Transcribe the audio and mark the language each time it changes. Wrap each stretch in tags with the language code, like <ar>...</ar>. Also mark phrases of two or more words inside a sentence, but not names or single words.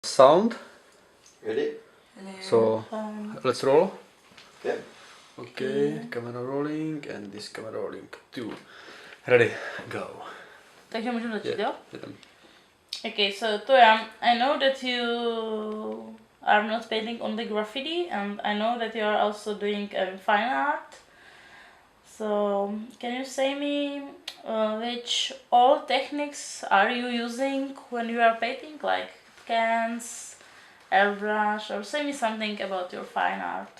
<en>Sound. Ready? So let's roll. Yeah. Okay, camera rolling and this camera rolling too. Ready, go.</en> <cs>Takže můžu začít, jo? Jdem.</cs> <en>Okay, so Toya, I know that you are not painting only graffiti, and I know that you are also doing fine art. So can you say me which all techniques are you using when you are painting, like cans, airbrush, or say me something about your fine art?</en>